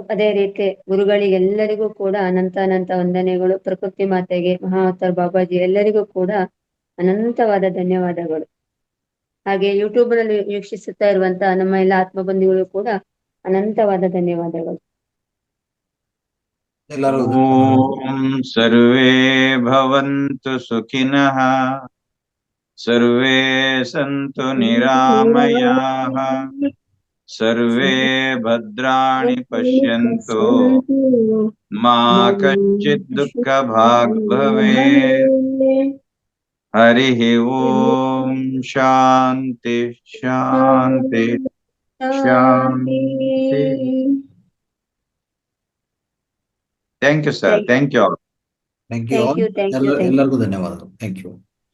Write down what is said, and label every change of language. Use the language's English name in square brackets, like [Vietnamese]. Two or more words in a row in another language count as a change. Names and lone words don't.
[Kannada] ಅದೇ ರೀತಿ ಗುರುಗಳಿಗೆಲ್ಲರಿಗೂ ಕೂಡ ಅನಂತ ವಂದನೆಗಳು. ಪ್ರಕೃತಿ ಮಾತೆಗೆ, ಮಹಾವತಾರ್ ಬಾಬಾಜಿ ಎಲ್ಲರಿಗೂ ಕೂಡ ಅನಂತವಾದ ಧನ್ಯವಾದಗಳು. ಹಾಗೆ ಯೂಟ್ಯೂಬ್ ನಲ್ಲಿ ವೀಕ್ಷಿಸುತ್ತಾ ಇರುವಂತ ನಮ್ಮ ಎಲ್ಲ ಆತ್ಮ ಬಂಧುಗಳು ಕೂಡ ಅನಂತವಾದ ಧನ್ಯವಾದಗಳು. [Sanskrit] ಓಂ ಸರ್ವೇ ಭವಂತು ಸುಖಿನಃ, ಸರ್ವೇ ಸಂತು ನಿರಾಮಯಾಃ, ಸರ್ವೇ ಭದ್ರಾಣಿ ಪಶ್ಯಂತು, ಮಾ ಕಶ್ಚಿತ್ ದುಃಖ ಭಾಗ್ ಭವೇತ್. ಹರಿ ಓಂ. ಶಾಂತಿ ಶಾಂತಿ ಶಾಂತಿ. [English] Thank you sir. Thank you all. Thank you all. Thank you. [Kannada] ಎಲ್ಲರಿಗೂ ಧನ್ಯವಾದಗಳು. [English] Thank you.